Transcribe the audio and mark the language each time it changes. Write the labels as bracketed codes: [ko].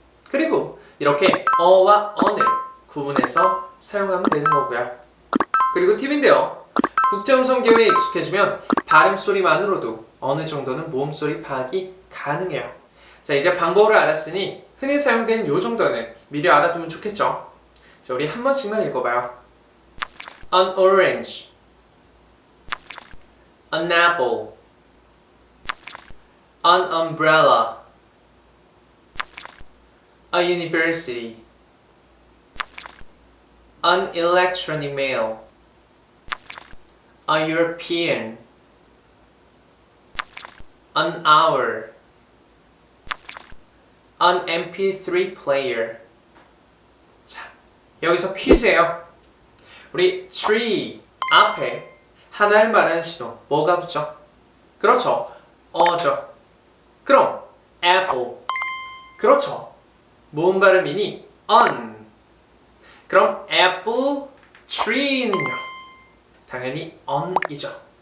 [ko] 그리고 이렇게 어와 언을 구분해서 사용하면 되는 거고요. 그리고 팁인데요. 국제 음성 기호에 익숙해지면 발음 소리만으로도 어느 정도는 모음 소리 파악이 가능해요. 자, 이제 방법을 알았으니 흔히 사용된 요 정도는 미리 알아두면 좋겠죠. 자, 우리 한 번씩만 읽어봐요. [en] An orange, an apple, an umbrella, a university, an electronic mail, a European, an hour, an MP3 player. [ko] 자, 여기서 퀴즈예요. 우리 tree 앞에 하나를 말하는 신호 뭐가 붙죠? 그렇죠. 어죠. 그럼 apple. 그렇죠. 모음 발음이니 on. 그럼 apple tree는요? 당연히 on이죠.